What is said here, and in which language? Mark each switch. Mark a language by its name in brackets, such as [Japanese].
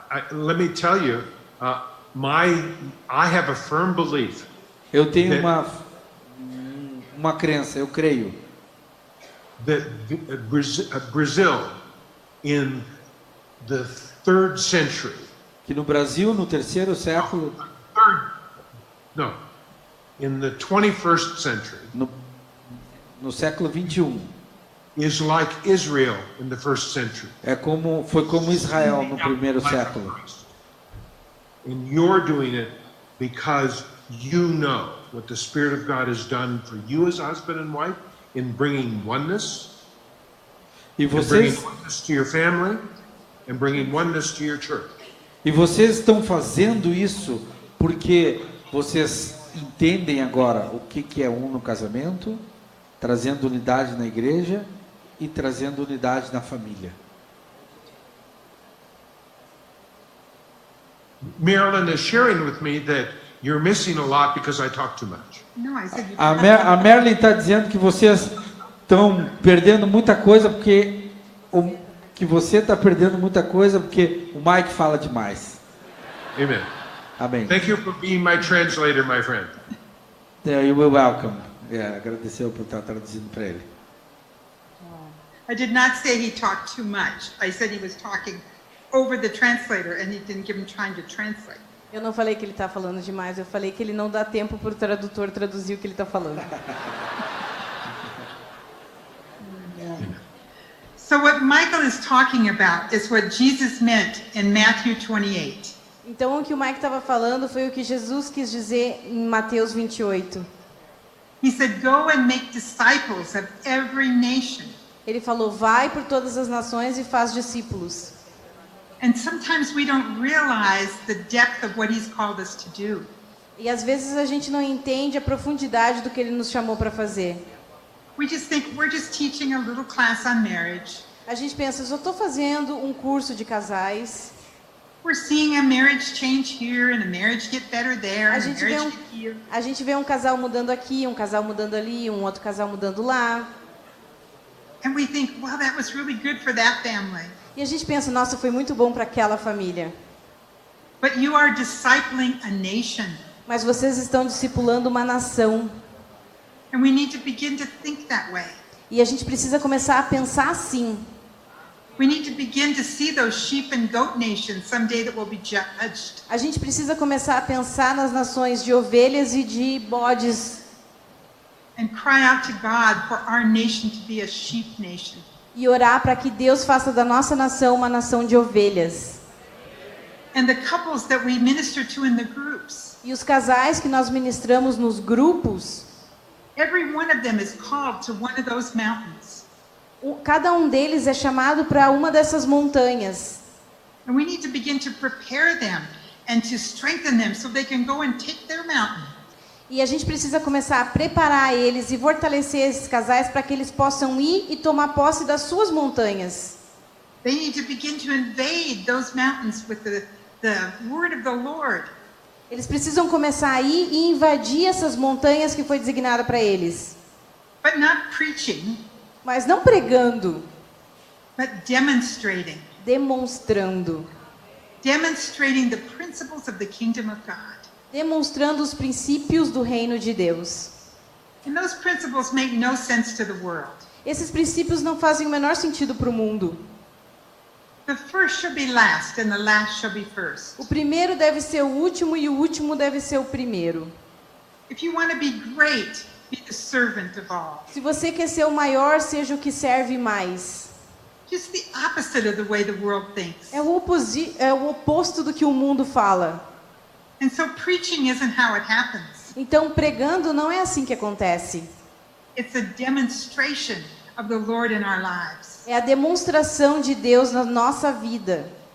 [English] Let me tell you, I have a firm belief [Portuguese] Eu tenho uma crença, eu creio, [English] that Brazil in the 3rd century, [Portuguese] que no Brasil, no 3º século, [English] in the 21st century, [Portuguese] no século 21, [English] is like Israel in the 1st century. [Portuguese] foi como Israel no 1º século. [English] And you're doing it because you know what the Spirit of God has done for you as husband and wife in bringing oneness, [Portuguese] E [English] and bringing [Portuguese] vocês, [English] oneness to your family, and bringing oneness to your church. [Portuguese] estão fazendo isso porque vocês entendem agora o que é no casamento, trazendo unidade na igreja e trazendo unidade na família. [English] Marilyn is sharing with me that you're missing a lot because I talk too much. No, I said you. [Portuguese] A Merlin está dizendo que vocês estão perdendo muita coisa porque você está perdendo muita coisa porque o Mike fala demais. [English] Amen. [Portuguese] Amém. [English] Thank you for being my translator, my friend. You were welcome. [Portuguese] Agradeceu por estar traduzindo para ele. [English] I did not say he talked too much. I said he was talking over the translator and he didn't give him time to translate. [Portuguese] Eu não falei que ele está falando demais, eu falei que ele não dá tempo para o tradutor traduzir o que ele está falando. [English] So what Michael is talking about is what Jesus meant in Matthew 28. [Portuguese] Então, o que o Mike estava falando foi o que Jesus quis dizer em Mateus 28. [English] He said, "Go and make disciples of every nation." [Portuguese] Ele falou, vai por todas as nações e faz discípulos. [English] And sometimes we don't realize the depth of what he's called us to do. [Portuguese] E às vezes a gente não entende a profundidade do que ele nos chamou para fazer. [English] We just think we're just teaching a little class on marriage. [Portuguese] A gente pensa, eu só estou fazendo um curso de casais. [English] We're seeing a marriage change here and a marriage get better there [Portuguese] A [English] and a [Portuguese] gente, vê [English] marriage get here. [Portuguese] a gente vê um casal mudando aqui, um casal mudando ali, um outro casal mudando lá. [English] And we think, well, that was really good for that family. [Portuguese] E a gente pensa, nossa, foi muito bom para aquela família. [English] But you are discipling a nation. [Portuguese] Mas vocês estão discipulando uma nação. [English] And we need to begin to think that way. [Portuguese] E a gente precisa começar a pensar assim. [English] We need to begin to see those sheep and goat nations someday that will be judged. [Portuguese] A gente precisa começar a pensar nas nações de ovelhas e de bodes. [English] And cry out to God for our nation to be a sheep nation. [Portuguese] E orar para que Deus faça da nossa nação uma nação de ovelhas. [English] And the couples that we minister to in the groups, [Portuguese] E os casais que nós ministramos nos grupos, [English] every one of them is called to one of those mountains. [Portuguese] cada um deles é chamado para uma dessas montanhas. [English] And we need to begin to prepare them and to strengthen them so they can go and take their mountain. [Portuguese] E a gente precisa começar a preparar eles e fortalecer esses casais para que eles possam ir e tomar posse das suas montanhas. [English] They need to begin to invade those mountains with the word of the Lord. [Portuguese] Eles precisam começar a ir e invadir essas montanhas que foi designada para eles. [English] But not preaching, [Portuguese] Mas não pregando, [English] but demonstrating. [Portuguese] demonstrando. [English] Demonstrating the principles of the kingdom of God. [Portuguese] Demonstrando os princípios do reino de Deus. [English] And those principles make no sense to the world. [Portuguese] Esses princípios não fazem o menor sentido para o mundo. [English] The first shall be last, and the last shall be first. [Portuguese] O primeiro deve ser o último e o último deve ser o primeiro. [English] If you want to be great, be the servant of all. [Portuguese] Se você quer ser o maior, seja o que serve mais. [English] Just the opposite of the way the world thinks. [Portuguese] É o oposto do que o mundo fala. [English] And so preaching isn't how it happens. [Portuguese] Então, pregando não é assim que acontece. [English] It's a demonstration of the Lord in our lives. [Portuguese] É a demonstração de Deus na nossa vida.